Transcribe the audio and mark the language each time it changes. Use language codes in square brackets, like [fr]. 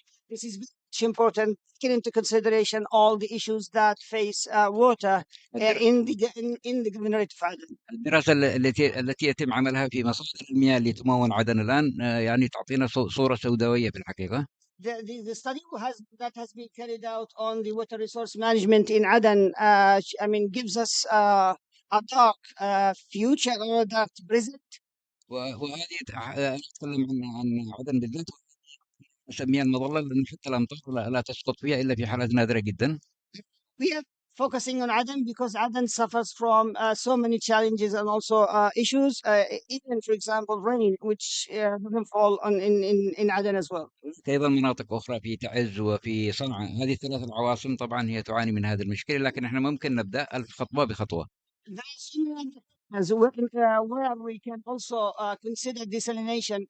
[en] This is very important, taking into consideration all the issues that face water in the Governorate of Aden. [ar] الدراسة التي يتم عملها في مصادر المياه اللي تمون عدن الآن يعني تعطينا صورة سوداوية في الحقيقة. [en] The study that has been carried out on the water resource management in Aden, gives us a dark future or a dark present. [ar] وهذه أتكلم عن عدن بالذات، نسميها المظلة، لأن حتى الأمطار لا تسقط فيها إلا في حالات نادرة جدا. [en] We are focusing on Aden because Aden suffers from so many challenges and also issues, even for example rain, which doesn't fall in Aden as well. [ar] أيضا مناطق أخرى في تعز وفي صنعاء، هذه الثلاث العواصم طبعا هي تعاني من هذه المشكلة، لكن احنا ممكن نبدأ خطوة بخطوة. [en] As where we can also consider desalination.